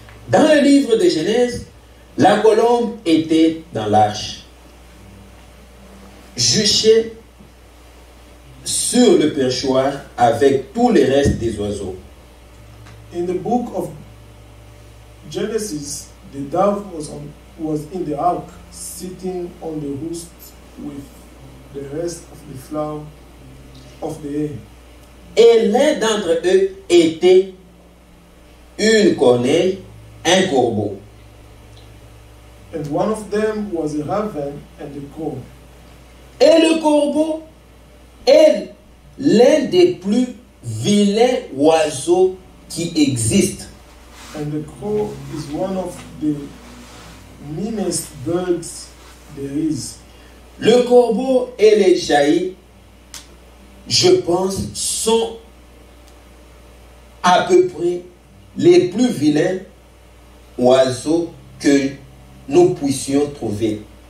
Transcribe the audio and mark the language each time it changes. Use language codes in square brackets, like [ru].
[fr] Dans le livre de Genèse, la colombe était dans l'arche, juchée sur le perchoir avec tous les restes des oiseaux. [en] In the book of Genesis, the dove was in the ark, sitting on the roost with the rest of the flower of the air. [fr] Et l'un d'entre eux était une corneille, un corbeau. [en] And one of them was a raven and a crow. [fr] Et le corbeau est l'un des plus vilains oiseaux qui existent. [en] And the crow is one of the meanest birds there is. [fr] Le corbeau et les jaillis, je pense, sont à peu près les plus vilains oiseaux que nous puissions trouver.